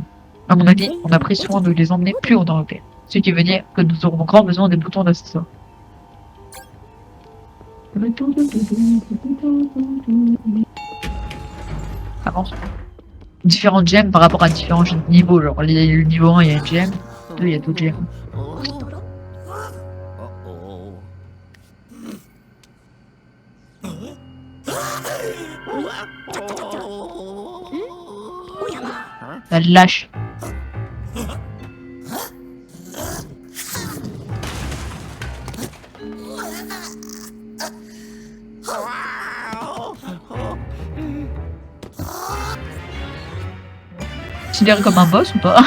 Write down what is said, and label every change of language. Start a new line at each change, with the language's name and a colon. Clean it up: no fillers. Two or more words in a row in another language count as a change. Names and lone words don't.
French: À mon avis, on a pris soin de les emmener plus haut dans l'hôtel. Ce qui veut dire que nous aurons grand besoin des boutons d'ascenseur. Avance. Différentes gemmes par rapport à différents niveaux. Genre, le niveau 1, il y a une gemme. 2, il y a d'autres gemmes. おいどろ Uh-oh. おやま La lâche. Considéré comme un boss ou pas?